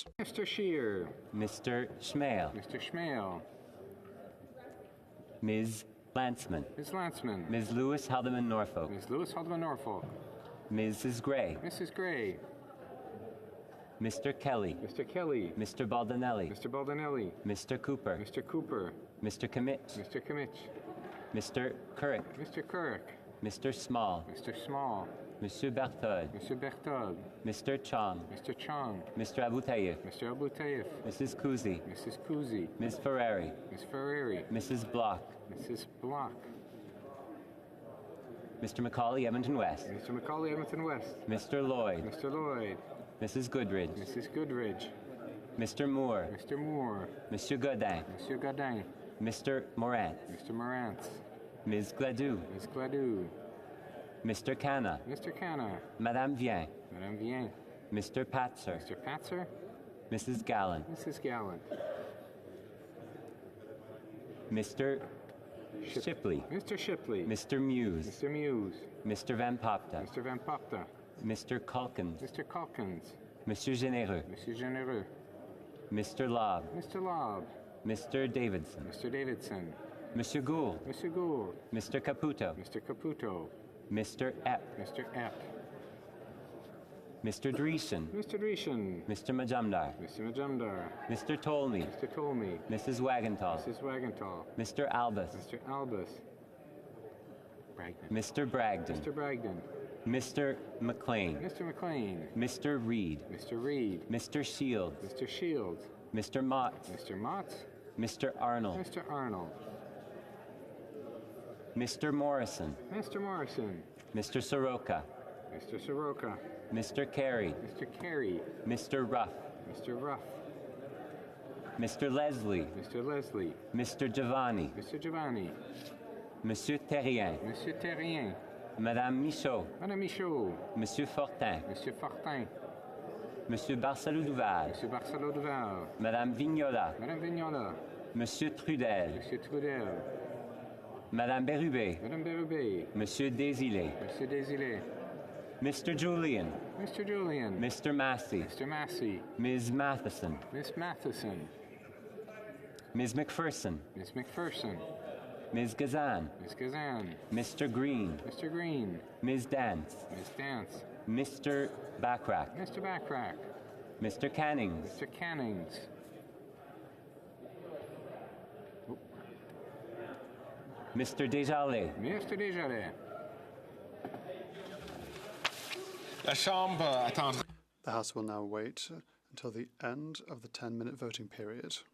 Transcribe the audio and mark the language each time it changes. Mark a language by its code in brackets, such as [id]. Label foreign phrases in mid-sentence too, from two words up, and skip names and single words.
[en] Mr. Scheer. Mr. Schmale. Mr. Schmale. Ms. Lantzman. Ms. Lantzman. Ms. Lewis Haldeman Norfolk. Ms. Lewis Haldeman Norfolk. Mrs. Gray. Mrs. Gray. Mr. Kelly. Mr. Kelly. Mr. Baldinelli. Mr. Baldinelli. Mr. Cooper. Mr. Cooper. Mr. Kimmich. Mr. Kimmich. Mr. Kurek. Mr. Kurek. Mr. Small. Mr. Small. Monsieur Berthold. Mr. Berthold. Mr. Chong. Mr. Chong. Mr. Abutayev. Mr. Abutayev. Mrs. Kuzi. Mrs. Kuzi. Ms. Ferrari. Ms. Ferrari. Mrs. Block. Mrs. Block. Mr. Macaulay, Edmonton West. Mr. Macaulay, Edmonton West. Mr. Lloyd. Mr. Lloyd. Mrs. Goodridge. Mrs. Goodridge. Mr. Moore. Mr. Moore. Monsieur Godin. Monsieur Godin. Mr. Morant. Mr. Morant. Ms. Gladue. Ms. Gladue. Mr. Canna. Mr. Canna. Madame Vien. Madame Vien. Mr. Patzer. Mr. Patzer. Mrs. Gallant. Mrs. Gallant. Mr. Shipley. Mr. Shipley. Mr. Muse. Mr. Muse. Mr. Van Popta. Mr. Van Popta. Mr. Calkins. Mr. Calkins. Monsieur Généreux. Monsieur Généreux. Mr. Lobb. Mr. Lobb. Mr. Davidson. Mr. Davidson. Monsieur Gould. Mr. Gould. Mr. Caputo. Mr. Caputo. Mr. Epp. Mr. Epp. Mr. Dreesen. Mr. Dreesen. Mr. Majumdar. Mr. Majumdar. Mr. Tolmie. Mr. Tolmie. Mrs. Wagenthal. Mrs. Wagenthal. Mr. Albus. Mr. Albus. Bragdon. Mr. Bragdon. Mr. Bragdon. Mr. McLean. Mr. McLean. Mr. Reed. Mr. Reed. Mr. Shields. Mr. Shields. Mr. Mott. Mr. Mott. Mr. Arnold. Mr. Arnold. Mr. Morrison. Mr. Morrison. Mr. Soroka. Mr. Soroka. Mr. Carey. Mr. Carey. Mr. Ruff. Mr. Ruff. Mr. Leslie. Mr. Leslie. Mr. Giovanni. Mr. Giovanni. Monsieur Terrien. Monsieur Terrien. Madame Michaud. Madame Michaud. Monsieur Fortin. Monsieur Fortin. Monsieur Barcelou-Duval. Monsieur Barcelou-Duval. Madame Vignola. Madame Vignola. Monsieur Trudel. Monsieur Trudel. Madame Bérubé. Madame Bérubé. Monsieur Desilets. Monsieur Desilets. Mr. Julian. Mr. Julian. Mr. Massey. Mr. Massey. Ms. Matheson. Miss Matheson. Ms. McPherson. Miss McPherson. Ms. Gazan. Miss Gazan. Mr. Green. Mr. Green. Ms. Dance. Miss Dance. Mr. Backrack. Mr. Backrack. Mr. Cannings. Mr. Cannings. Mr. Desjardins. Mr. Desjardins. [fr] La Chambre attendra. [en] The House will now wait until the end of the 10-minute voting period.